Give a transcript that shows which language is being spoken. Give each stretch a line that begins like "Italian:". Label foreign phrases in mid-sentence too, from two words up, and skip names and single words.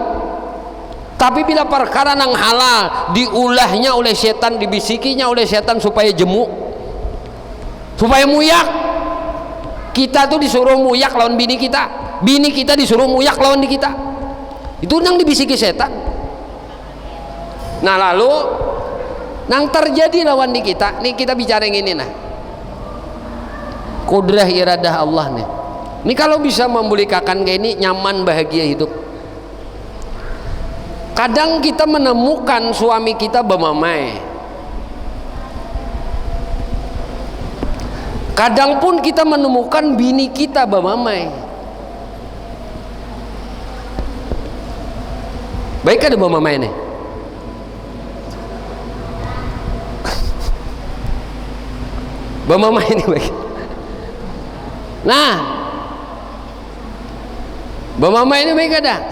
Banjar: Tapi bila perkara nang halal diulahnya oleh setan, dibisikinya oleh setan supaya jemu, supaya muyak. Kita tuh disuruh muyak lawan bini kita. Bini kita disuruh muyak lawan di kita. Itu nang dibisiki setan. Nah lalu nang terjadi lawan di kita.
Indonesian: Nih kita bicara yang ini nah. Kudrah iradah Allah nih. Ini kalau bisa membolehkan kayak ini nyaman bahagia hidup. Kadang kita menemukan suami kita bermamai.
Banjar: Kadang pun kita menemukan bini kita bamamai. Baik ada bamamai ini. Bamamai ini baik. Nah, bamamai ini baik ada.